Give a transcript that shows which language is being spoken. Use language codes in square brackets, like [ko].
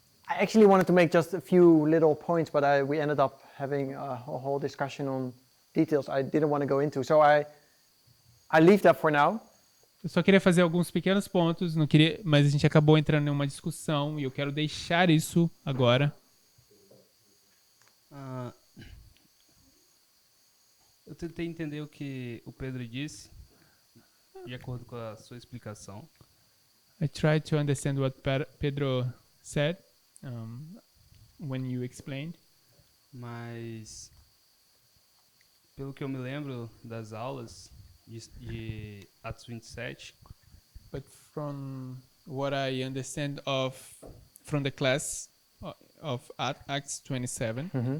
[en] I actually wanted to make just a few little points, but we ended up having a whole discussion on details I didn't want to go into. So I leave that for now. [pt] Eu só queria fazer alguns pequenos pontos, não queria, mas a gente acabou entrando em uma discussão e eu quero deixar isso agora. Eu tentei entender o que o Pedro disse, de acordo com a sua explicação. [en] I tried to understand what Pedro said when you explained. [pt] Mas, pelo que eu me lembro das aulas de Atos 27, [en] But from what I understand from the class of Acts 27,